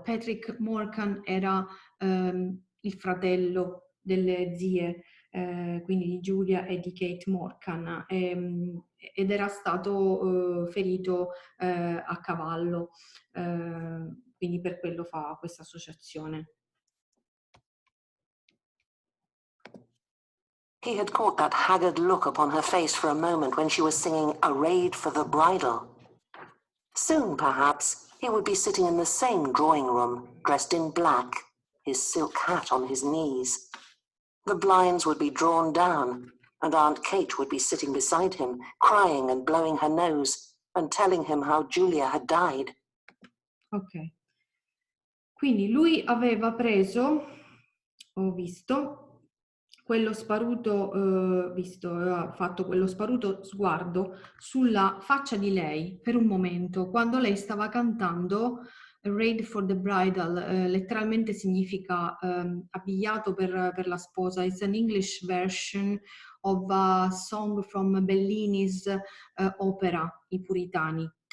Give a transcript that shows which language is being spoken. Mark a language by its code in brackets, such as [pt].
[it] Patrick Morcan era il fratello delle zie, quindi di Giulia e di Kate Morcan, ed era stato ferito a cavallo, quindi per quello fa questa associazione. [en] He had caught that haggard look upon her face for a moment when she was singing Arrayed for the Bridal. Soon, perhaps, he would be sitting in the same drawing room, dressed in black, his silk hat on his knees. The blinds would be drawn down, and Aunt Kate would be sitting beside him, crying and blowing her nose, and telling him how Julia had died. Ok. [it] Quindi lui aveva preso, ho visto, quello sparuto, aveva fatto quello sparuto sguardo sulla faccia di lei per un momento, quando lei stava cantando Arrayed for the Bridal, letteralmente significa abbigliato per la sposa. [en] It's an English version of a song from Bellini's opera, I Puritani.